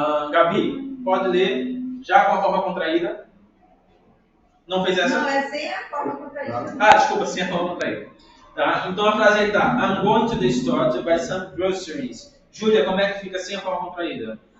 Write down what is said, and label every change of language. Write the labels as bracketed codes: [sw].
[pt] Gabi, pode ler já com a forma contraída. Não fez essa? Não, é sem a forma contraída. Ah, desculpa, sem a forma contraída. Tá? Então a frase aí tá: [en] I'm going to the store to buy some groceries. [pt] Júlia, como é que fica sem a forma contraída?